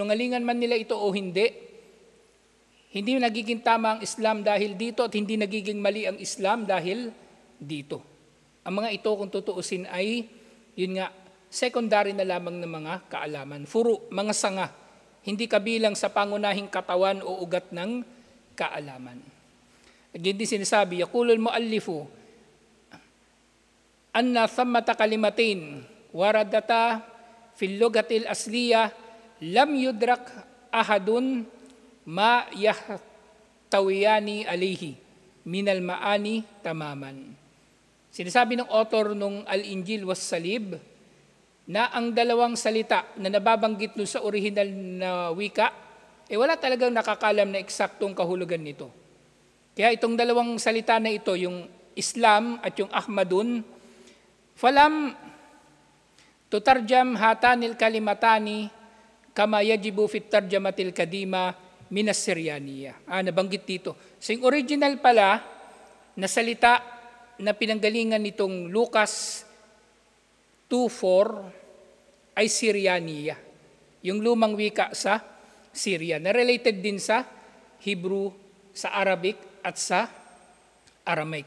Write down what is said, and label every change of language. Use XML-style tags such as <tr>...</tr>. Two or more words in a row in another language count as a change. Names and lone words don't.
<tl>Pasinungalingan man nila ito o hindi, Hindi nagiging tama ang Islam dahil dito at hindi nagiging mali ang Islam dahil dito. Ang mga ito kung tutuusin ay, yun nga, secondary na lamang ng mga kaalaman. Furu, mga sanga, hindi kabilang sa pangunahing katawan o ugat ng kaalaman. At yun din sinasabi,</tl> <ar>يقول المؤلف أن ثمة كلمتين وردتا في اللغة الأصلية لم يدرك أحد ما تحتويان عليه من المعاني تماما.</ar> <tl>Sinasabi ng author nung Al-Injil was Salib na ang dalawang salita na nababanggit doon sa original na wika, wala talagang nakakalam na eksaktong kahulugan nito. Kaya itong dalawang salita na ito, yung Islam at yung Ahmadun,</tl> <ar>فلم تترجم هاتان الكلمتان كما يجب في الترجمة القديمة من السريانية.</ar> <tl>Nabanggit dito. So yung original pala na salita na pinanggalingan nitong Lucas 2:4 ay Syrianiya. Yung lumang wika sa Syria na related din sa Hebrew, sa Arabic at sa Aramaic.</tl>